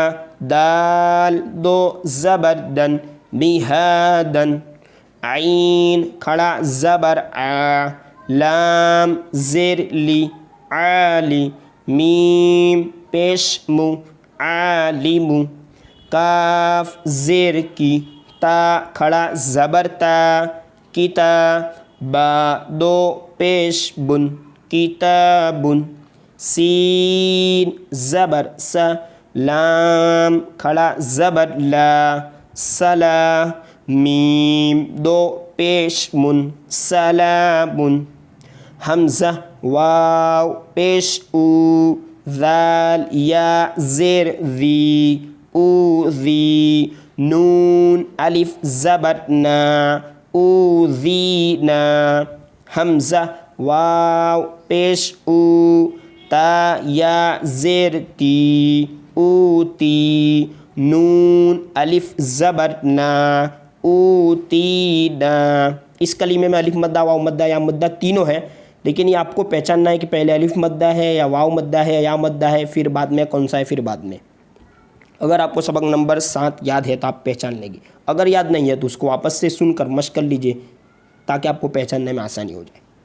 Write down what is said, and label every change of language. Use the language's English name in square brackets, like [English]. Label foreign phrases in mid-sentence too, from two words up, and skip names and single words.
[Urdu] دال دو زبر دن میہادن عین کھڑا زبر آ لام زیر لی عالی میم پیش مو عالم کاف زیر کی تا کھڑا زبر تا کتا با دو پیش بن کتابن سین زبر س لام کھڑا زبر لا سلا میم دو پیش من سلام حمزہ واو پیش او ذال یا زیر ذی او ذی نون الف زبر نا او ذینا حمزہ واو پیش او تا یا زیر تی او تی نون الف زبر نا او تینا اس کلمے میں الف مدہ واو مدہ یا مدہ تینوں ہیں لیکن یہ آپ کو پہچاننا ہے کہ پہلے الف مدہ ہے یا واو مدہ ہے یا مدہ ہے پھر بعد میں کون سا ہے پھر بعد میں اگر آپ کو سبق نمبر 7 یاد ہے تو آپ پہچان لیں گے اگر یاد نہیں ہے تو اس کو واپس سے سن کر مشق کر لیجئے تاکہ آپ کو پہچاننے میں آسانی ہو جائے